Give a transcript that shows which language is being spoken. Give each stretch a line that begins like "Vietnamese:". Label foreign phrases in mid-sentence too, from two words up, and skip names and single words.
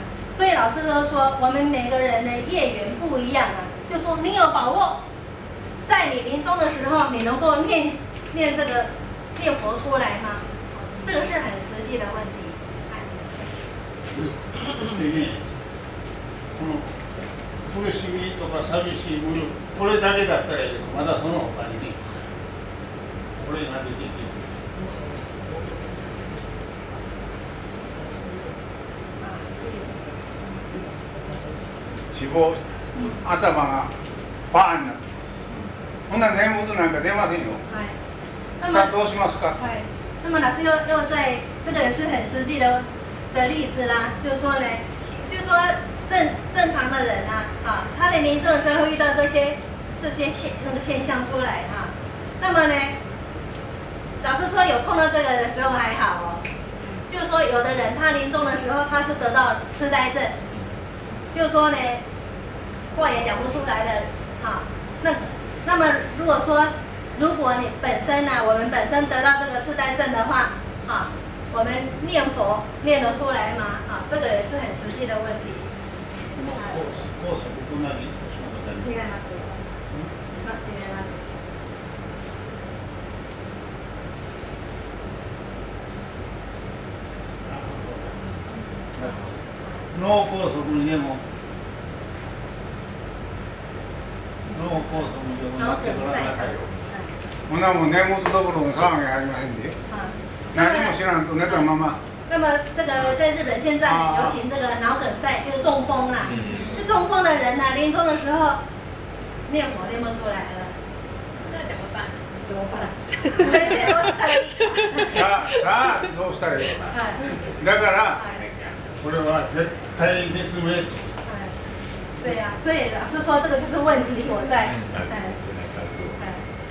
Chinese: 所以老师就说，我们每个人的业缘不一样就说你有把握，在你临终的时候，你能够念这个。念佛出来吗？这个是很实际的问题。
Japanese: 苦しみとか寂しいもの、これだけだったらいいけど、まだその他にね、これが出てきて。死亡、頭がバーンなって、ほんなら念仏なんか出ませんよ。那么どうしますか？
Chinese: 那么老师又在这个也是很实际的例子啦，就是说呢，就是说正常的人他的临终的时候会遇到这些现象出来那么呢，老师说有碰到这个的时候还好就是说有的人他临终的时候他是得到痴呆症，就是说呢话也讲不出来的那么如果你本身我们本身得到这个痴呆症的话我们念佛念得出来吗？这个也是很实际的问题。
Japanese: 違います。脳梗塞にでも脳梗塞にでもなってごらんなさいよ。ほなもう念仏どころの騒ぎありませんで。何も知らんと寝たまま。
Chinese: 那么这个在日本现在很流行这个脑梗塞，就是中风啦。就中风的人临终的时候念佛念不出来了，那怎么办？怎么办？
Japanese: さあどうしたらいいのか。だからこれは絶対絶命。
Chinese: 对呀，所以老师说这个就是问题所在。